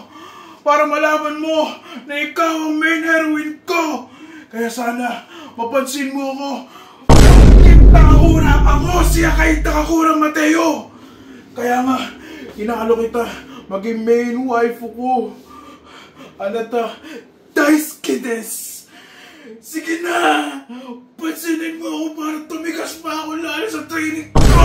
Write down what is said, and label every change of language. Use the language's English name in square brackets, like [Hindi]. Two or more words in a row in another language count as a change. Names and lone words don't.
[Filipino] Para malaman mo na ikaw ang [English] main heroine [Filipino] ko. Kaya sana mapansin mo ako. Takakura, ako si Akay Takakura Mateo. Kaya nga, inaalo kita maging [English] main waifu [Filipino] ko. [Japanese] あなた、大好きです. [Filipino] Sige na! Pansinin mo ako para tumigas pa ako lalo sa training ko!